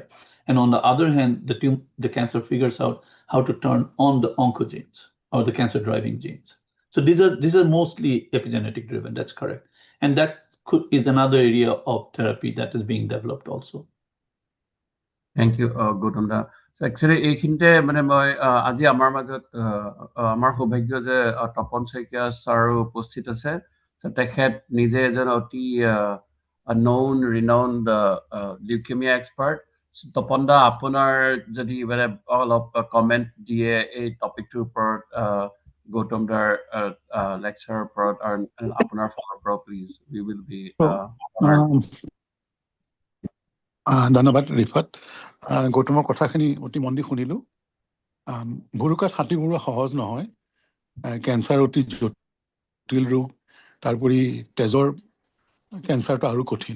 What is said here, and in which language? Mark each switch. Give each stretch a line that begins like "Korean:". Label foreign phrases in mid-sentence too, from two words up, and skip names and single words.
English: And on the other hand, the cancer figures out how to turn on the oncogenes or the cancer driving genes. So these are mostly epigenetic driven. That's correct, and that is another area of therapy that is being developed also. Thank you, Gautam da. So actually
Assamese: এইখিনিতে মানে মই আজি আমাৰ মাজত আমাৰ সৌভাগ্য যে তপন শইকীয়া ছাৰো উপস্থিত আছে। তেখেত নিজে এজন অতি
English: known renowned leukemia expert.
Assamese: তপন দা আপোনাৰ যদি মানে অলপ কমেন্ট দিয়ে এই টপিকটোৰ ওপৰত গৌতম দাৰ লেকচাৰৰ ওপৰত আৰু আপোনাৰ ফালৰ পৰা প্লিজ
English: we will be
Assamese: ধন্যবাদ ৰিফাত। গৌতমৰ কথাখিনি অতি মন দি শুনিলোঁ। ভুৰুকাত হাতী ঘূৰোৱা সহজ নহয়। কেঞ্চাৰ অতি জটিল ৰোগ, তাৰোপৰি তেজৰ কেঞ্চাৰটো আৰু কঠিন।